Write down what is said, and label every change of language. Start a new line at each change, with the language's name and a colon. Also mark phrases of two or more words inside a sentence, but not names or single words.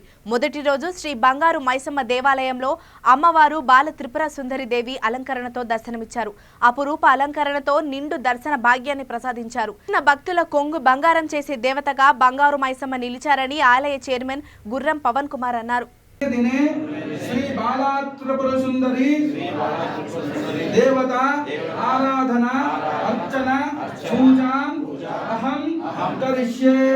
Telugu: మొదటి రోజు శ్రీ బంగారు మైసమ్మ దేవాలయంలో అమ్మవారు బాల త్రిపుర సుందరి దేవి అలంకరణతో దర్శనమిచ్చారు. అపురూప అలంకరణతో నిండు దర్శన భాగ్యాన్ని ప్రసాదించారు. భక్తుల కొంగు బంగారం చేసే దేవతగా బంగారు మైసమ్మ నిలిచారని ఆలయ చైర్మన్ గుర్రం పవన్ కుమార్ అన్నారు.
Sanskrit: दिने श्री बाला त्रिपुर सुंदरी देवता आराधना अर्चना पूजा अहम करिष्ये.